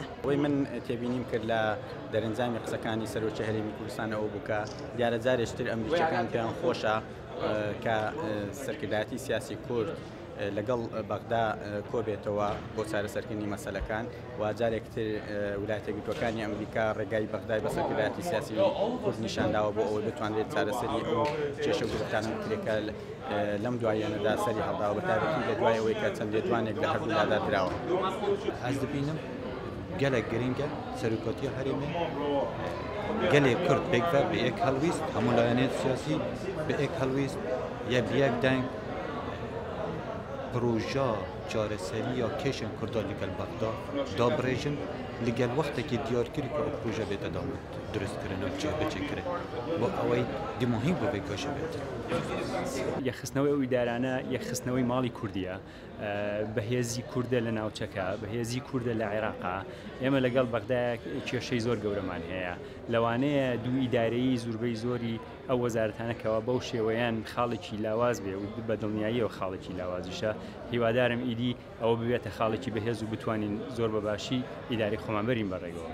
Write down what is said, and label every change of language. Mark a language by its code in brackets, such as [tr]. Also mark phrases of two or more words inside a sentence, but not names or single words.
[ckb] وی من تێبینیم کرد لە دەرەنجامی قسەکانی سەرۆکی هەرێمی کوردستان ئەوە بووکە دیارە جارێشتر ئەمریکیەکان پێیان خۆشە کە سەرکردایەتی سیاسی کورد لەگەڵ بەغدا کۆبێتەوە بۆ چارەسەرکردنی مەسەلەکان و جارێکتر ویلایەتە یەکگرتووەکانی ئەمریکا ڕێگای بەغدای بە سەرکردایەتی سیاسی کورد نیشانداوە بۆ ئەوەی بتوانرێت چارەسەری ئەو کێشە گرفتانە بکرێتکە لەم دواییانەدا سەری هەڵداوە بە تایبەتی لە دوای ئەوەی کە چەند لێدوانێک لە هەردوولادا دراوە. [ku] ئەس دەبینم gelek giringe serokatiya herêmê gelê Kurd pêkve bi ek helwîst hemû layanên siyasî bi ek helwîst ya bi yek deng proja çareseriya kêşên Kurdan li gel Bexda dabirêjin li gel wextekî diyarkirî ku ew proje bête duristkirin û çêkirin bo ew dî muhîm bi vê kêşê bêtin. [ckb] یەخستنەوەی ئەو ئیدارانە یەخستنەوەی ماڵی کوردیە، بەهێزی کووردە لە ناوچەکە، بەهێزی کووردە لە عێراقا. ئێمە لەگەڵ بەغدا کێشەی زۆر گەورەمان هەیە، لەوانەیە دوو ئیدارەی زوربەی زۆری ئەو وەزارەتانەکەەوە بەو شێوەیان خاڵێکی لاواز بێ و بە دڵنیاییەوە خاڵێکی لاوازیشە هیوادارم ئیدی ئەوە ببێتە خاڵێکی بەهێز و بتوانین زۆر بەباشی ئیداری خۆمانبەرین بەڕێگەوە.